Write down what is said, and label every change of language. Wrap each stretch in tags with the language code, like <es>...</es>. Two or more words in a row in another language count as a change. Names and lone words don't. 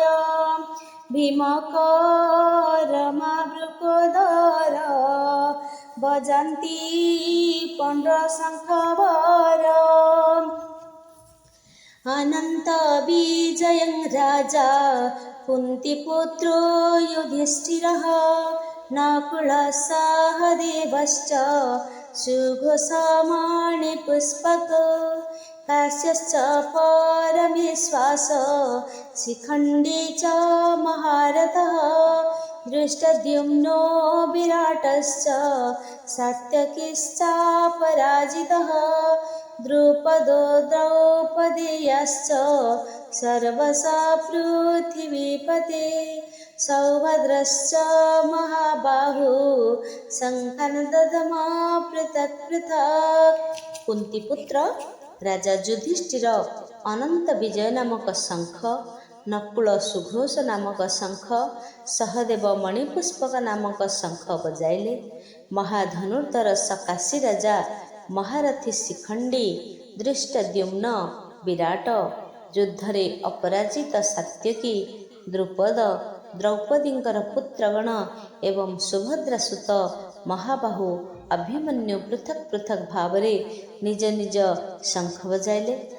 <or>ଭୀମ କର୍ମା ବୃକୋଦର ବଜାନ୍ତି ପୌଣ୍ଡ୍ର ଶଙ୍ଖବର।</or> <sa>ଅନନ୍ତ ବିଜୟଂ ରାଜା କୁନ୍ତିପୁତ୍ರೋ युधिष्ठिरः, नकुल सहदेवश्च सुघोषमणिपुष्पक, काश्यश्च परमेश्वास शिखण्डी च महारथः, दृष्टद्युम्नो विराटश्च सात्यकिश्चापराजितः, द्रुपदो द्रौपदेयश्च सर्वशः पृथिवीपते, सौभद्रश्च महाबाहु शङ्खान् ददम पृथक् पृथक्।</sa> <or>କୁନ୍ତିପୁତ୍ର ରାଜା ଯୁଧିଷ୍ଠିର ଅନନ୍ତ ବିଜୟ ନାମକ ଶଙ୍ଖ, ନକୁଳ ସୁଘୋଷ ନାମକ ଶଙ୍ଖ, ସହଦେବ ମଣିପୁଷ୍ପକ ନାମକ ଶଙ୍ଖ ବଜାଇଲେ। ମହାଧନୁର୍ଦ୍ଧର ସକାଶୀ ରାଜା ମହାରଥୀ ଶିଖଣ୍ଡୀ, ଦୃଷ୍ଟଦ୍ୟୁମ୍ନ ବିରାଟ, ଯୁଦ୍ଧରେ ଅପରାଜିତ ସାତ୍ୟକୀ, ଦ୍ରୁପଦ, ଦ୍ରୌପଦୀଙ୍କର ପୁତ୍ରଗଣ ଏବଂ ସୁଭଦ୍ରା ସୁତ ମହାବାହୁ ଅଭିମନ୍ୟୁ ପୃଥକ୍ ପୃଥକ୍ ଭାବରେ ନିଜ ନିଜ ଶଙ୍ଖ ବଜାଇଲେ।</or>